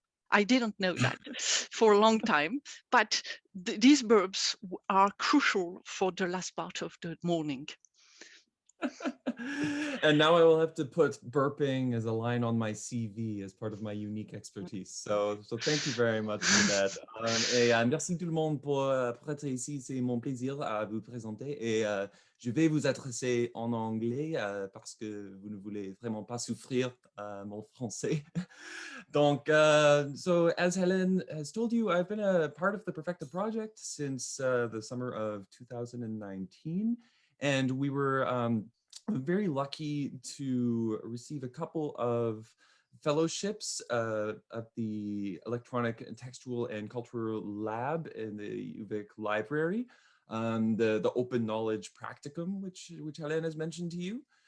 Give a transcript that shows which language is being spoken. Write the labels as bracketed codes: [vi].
[en] I didn't know that for a long time, but these burps are crucial for the last part of the morning. And now I will have to put burping as a line on my CV as part of my unique expertise. So thank you very much for that. [fr] Et merci tout le monde pour être ici. C'est mon plaisir à vous présenter. Et je vais vous adresser en anglais parce que vous ne voulez vraiment pas souffrir mon français. Donc, [en] so as Hélène has told you, I've been a part of the Perfecta project since the summer of 2019. And we were very lucky to receive a couple of fellowships at the Electronic and Textual and Cultural Lab in the UVic Library, the Open Knowledge Practicum, which Hélène has mentioned to you.